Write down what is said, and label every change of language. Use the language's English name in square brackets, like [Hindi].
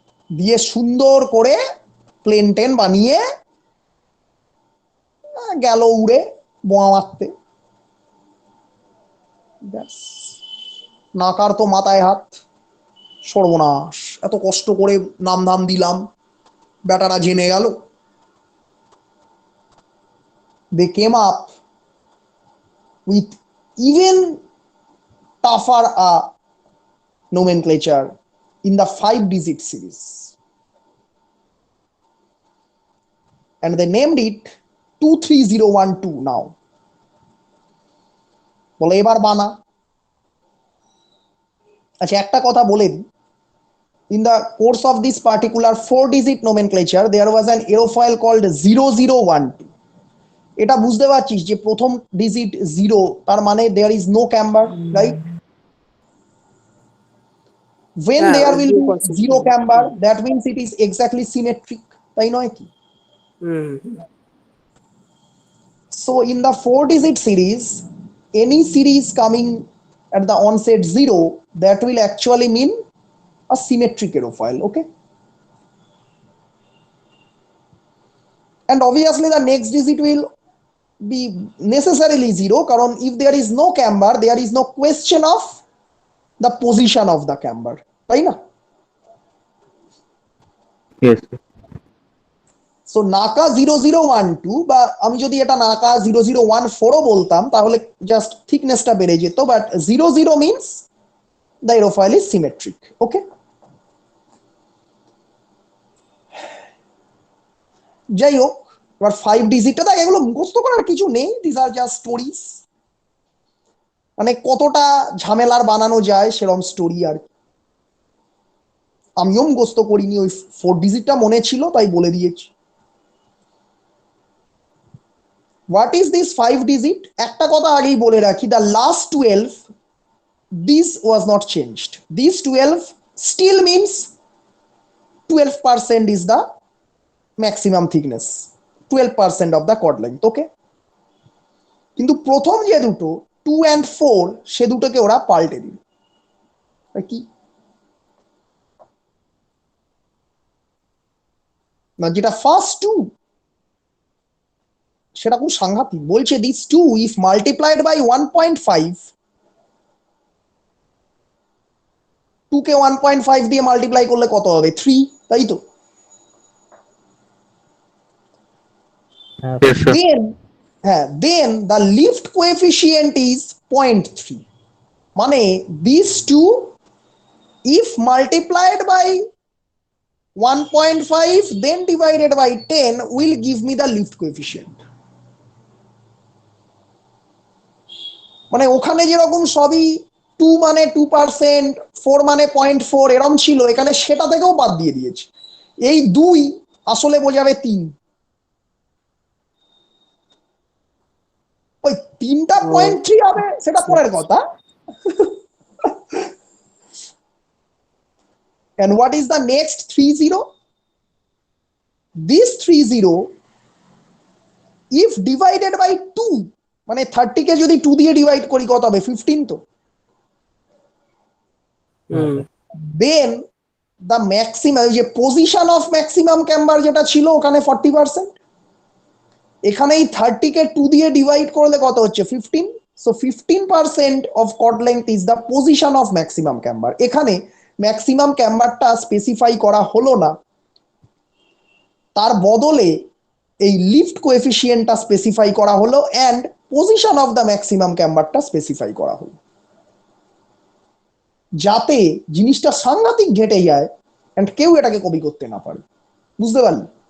[Bangla] দিয়ে সুন্দর করে প্লেন টেন বানিয়ে গেল উড়ে বোমা মারতে। নাকার তো মাথায় হাত, সর্বনাশ, এত কষ্ট করে নাম ধাম দিলাম, বেটারা জেনে গেল। [English] They came up with even tougher nomenclature in the 5-digit series, and they named it 23012 now. [Bangla] বলে এবার বানা। আচ্ছা একটা কথা বলে দিই, [English] in the course of this particular 4-digit nomenclature there was an aerofoil called 0012. [Bangla] এটা বুঝতে পারছিস যে প্রথম ডিজিট 0, তার মানে [English] there is no camber, right? When there will be 0 camber, that means it is exactly symmetric, [Bangla] তাই নয় কি? [English] So in the 4-digit series, any series coming at the onset 0, that will actually mean a symmetric aerofoil. Okay, and obviously the next digit will be necessarily 0, karon if there is no camber, there is no question of the position of the camber, [Bangla] তাই না? [English] Yes, sir. [Bangla] So NACA 0012 বা আমি যদি এটা NACA 0014 ও বলতাম তাহলে just থিকনেসটা বেড়ে যেত, but [English] 00 means the aerofoil is symmetric. [Bangla] Okay, যাই হোক, এবার 5 ডিজিটটা দেখ, এগুলো মুখস্থ করার কিছু নেই, [English] This are just stories. [Bangla] মানে কতটা ঝামেলার বানানো যায় সেরকম স্টোরি আর কি। আমিও মুখস্থ করিনি, ওই 4 ডিজিটটা মনে ছিল তাই বলে দিয়েছি। [English] What is this 5 digit? [Bangla] একটা কথা আগেই বলে রাখি, [English] The last 12, this was not changed. This 12 still means 12% is the maximum thickness, 12% of the chord length. [Bangla] Okay, কিন্তু প্রথম যে দুটো 2 and 4, সে দুটোকে ওরা পাল্টে দিল। কি না, যেটা ফার্স্ট 2 সেটা খুব সাংঘাতিক। বলছে [English] this 2 if multiplied by 1.5 [Bangla] 2 কে 1.5 দিয়ে মাল্টিপ্লাই করলে কত হবে? 3, তাই তো? হ্যাঁ [English] Yes, sir. Then the lift coefficient is 0.3. মানে these two if multiplied by 1.5 then divided by 10 will give me the lift coefficient. [Bangla] মানে ওখানে যেরকম সবই 2 মানে 2%, 4 মানে 0.4 এরকম ছিল, এখানে সেটা থেকেও বাদ দিয়ে দিয়েছে। এই 2 আসলে বোঝাবে 3, ওই 3টা 0.3 হবে সেটা পরের কথা। [English] And what is the next 30? This 30 if divided by 2, [Bangla] মানে 30 কে যদি 2 দিয়ে ডিভাইড করি কত হবে? 15 তো। [English] Then the maximum, [Bangla] যে পজিশন অফ ম্যাক্সিমাম ক্যাম্বার যেটা ছিল ওখানে 40%, এখানে এই 30 কে 2 দিয়ে ডিভাইড করলে কত হচ্ছে? [English] 15. So 15% of chord length is the position of maximum camber. [Bangla] এখানে ম্যাক্সিমাম ক্যাম্বারটা স্পেসিফাই করা হলো না, তার বদলে এই লিফট কোএফিসিয়েন্টটা স্পেসিফাই করা হলো and position of the maximum ক্যাম্বারটা specify করা হলো, যাতে জিনিসটা সাংঘাতিক ঘেটে যায় এন্ড কেউ এটাকে কপি করতে না পারে। বুঝতে পারলি?